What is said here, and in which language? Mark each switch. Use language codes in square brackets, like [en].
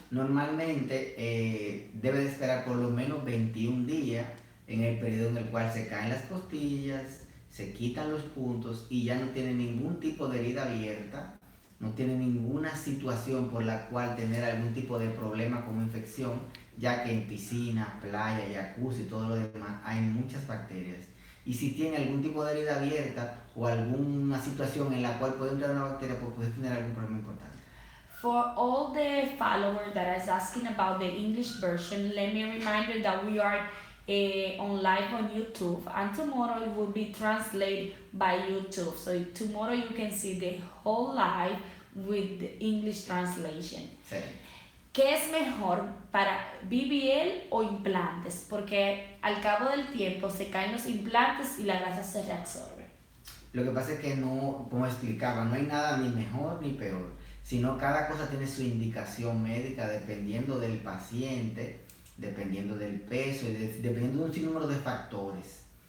[es] Normalmente debe de esperar por lo menos 21 días en el periodo en el cual se caen las costillas, se quitan los puntos y ya no tiene ningún tipo de herida abierta, no tiene ninguna situación por la cual tener algún tipo de problema como infección, ya que en piscina, playa, jacuzzi y todo lo demás hay muchas bacterias. Y si tiene algún tipo de herida abierta o alguna situación en la cual puede entrar una bacteria, pues puede tener algún problema importante. [en] For all the followers that is asking about the English version, let me remind you that we are on live on YouTube, and tomorrow it will be translated by YouTube. So tomorrow you can see the whole live with the English translation. [es] Sí. ¿Qué es mejor para BBL o implantes? Porque al cabo del tiempo se caen los implantes y la grasa se reabsorbe. Lo que pasa es que no, como explicaba, no hay nada ni mejor ni peor, sino cada cosa tiene su indicación médica dependiendo del paciente, dependiendo del peso y dependiendo de un sinnúmero de factores.